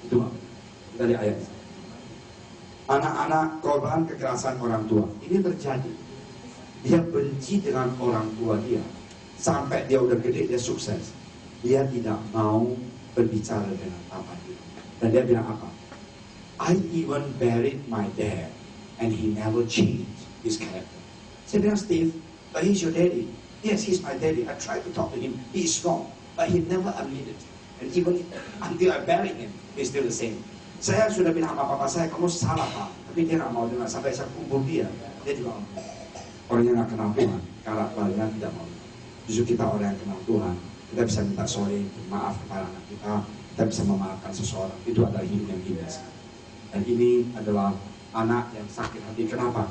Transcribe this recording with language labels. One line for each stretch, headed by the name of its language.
Indonesian: Itu dari ayat. Anak-anak korban kekerasan orang tua, ini terjadi. Dia benci dengan orang tua dia, sampai dia udah gede, dia sukses. Dia tidak mau berbicara dengan papa dia. Dan dia bilang apa?
English: I even buried my dad and he never changed his character.
Indonesian: Saya bilang,
English: Steve, but he's your daddy. Yes, he's my daddy. I tried to talk to him. He is strong, but he never admitted. And even until I buried him, he's still the same.
Indonesian: Saya sudah bilang sama papa saya, kamu salah pak. Tapi dia nggak mau dengar. Sampai saya kubur dia juga ngomong. Orang yang nggak kenal Tuhan, karakternya tidak mau. Justru kita orang yang kenal Tuhan, kita bisa minta sorry, maaf kepada anak kita bisa memaafkan seseorang. Itu adalah hidup yang indah. Dan ini adalah anak yang sakit hati. Kenapa?